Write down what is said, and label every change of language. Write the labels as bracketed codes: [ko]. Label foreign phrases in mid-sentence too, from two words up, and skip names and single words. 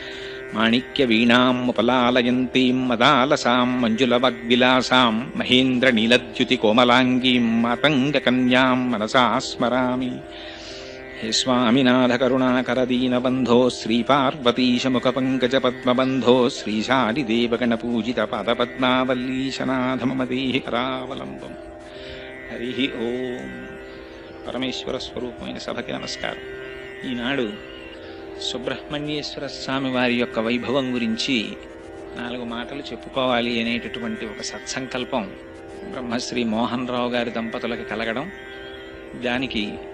[sa] माणिक्यवीणामुपलालयन्तीं मदालसां मञ्जुलवग्विलासां महेन्द्रनीलद्युतिकोमलाङ्गीं मातङ्गकन्यां मनसा स्मरामि। हे स्वामिनाथ करुणाकरदीनबन्धो श्रीपार्वतीशमुखपङ्कजपद्मबन्धो श्रीशालिदेवगणपूजितपादपद्मावल्लीशनाथ मम देहि करावलम्बम्। हरिः ఓం. [te] పరమేశ్వర స్వరూపమైన సభకి నమస్కారం. ఈనాడు సుబ్రహ్మణ్యేశ్వర స్వామి వారి యొక్క వైభవం గురించి 4 మాటలు చెప్పుకోవాలి అనేటటువంటి ఒక సత్సంకల్పం బ్రహ్మశ్రీ మోహన్ రావు గారి దంపతులకు కలగడం, దానికి